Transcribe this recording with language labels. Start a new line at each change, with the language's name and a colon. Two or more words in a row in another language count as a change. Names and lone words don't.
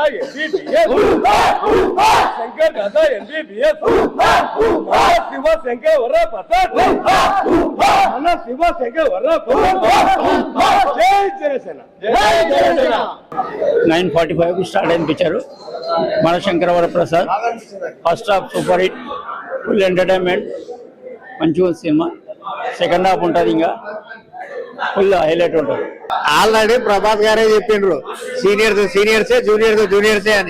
Telugu: MBBS, शंकर दादा MBBS, शिव शंकर वर्रा प्रसाद, शिव शंकर वर्रा प्रसाद, जय जनसेना, जय जनसेना. 9:45 స్టార్ట్ అయిన పిక్చర్ మనశంకర వరప్రసాద్.
English: First half super hit, full entertainment,
Telugu: మంచిగా సినిమా.
English: second half
Telugu: ఉంటుంది, ఇంకా
English: full highlight ఉంటుంది.
Telugu: ఆల్రెడీ ప్రభాస్ గారే చెప్పిండ్రు, సీనియర్సే జూనియర్సే అని.